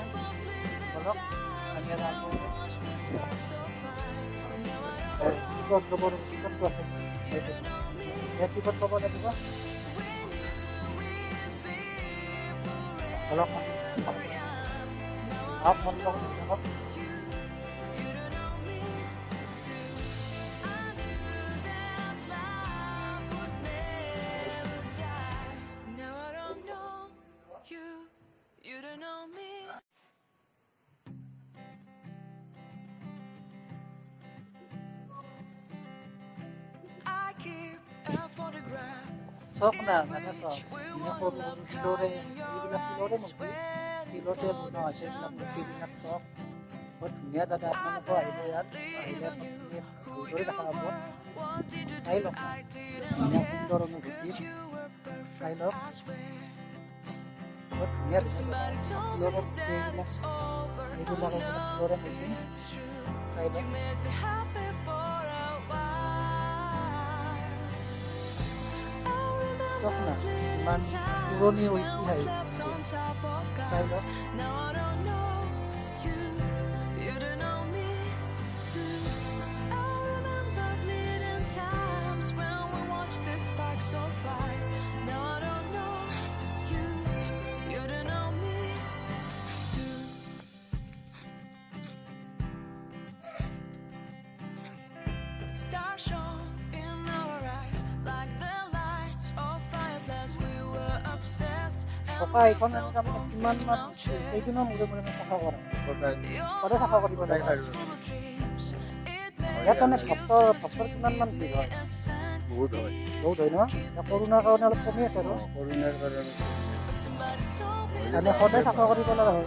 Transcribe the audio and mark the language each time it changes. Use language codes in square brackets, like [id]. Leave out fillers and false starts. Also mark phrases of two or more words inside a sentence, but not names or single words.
[as] বলক আমি আৰু টিকট আছে, টিকট ল'ব লাগিব। বলক আহক মন লগত দেখক [en] Now I don't know you, you don't know me. I keep a photograph. [as] চক না মানে চক ধুনীয়া সৰু সৰু শিলৰে এইবিলাক শিলৰে মূৰ্তি শিলতে বনোৱা হৈছে এইবিলাক মূৰ্তিবিলাক চক বৰ ধুনীয়া জেগা আপোনালোকেও আহিব ইয়াত আহিলে চবখিনি ভালদৰে দেখা পাব চাই লওক ধুনীয়া সুন্দৰ অনুভূতি চাই লওক বৰ ধুনীয়া ধুনীয়া শিলৰে মূৰ্তি এইবিলাক এইবিলাক শিলৰে মূৰ্তি চাই লওক চক না ইমান পুৰণি ঐতিহাসিক চাই লওক [en] Now I don't know you, you don't know me too. I remember fleeting times when we watched the sparks so fire. Now I don't know you, you don't know me too. Stars shone in our eyes like the lights of fireflies. We were obsessed. [as] চকা এইখন তাৰমানে কিমান মান কেইদিনৰ মূৰে মূৰে মই চাফা কৰা সদায় চাফা কৰিব লাগে ইয়াত মানে ভক্তৰ কিমান মান ভিৰ হয় বহুত হয় বহুত হয় ন এতিয়া কৰোণাৰ কাৰণে অলপ কমি আছে আৰু কৰোণাৰ কাৰণে মানে সদায় চাফা কৰিব লগা হয়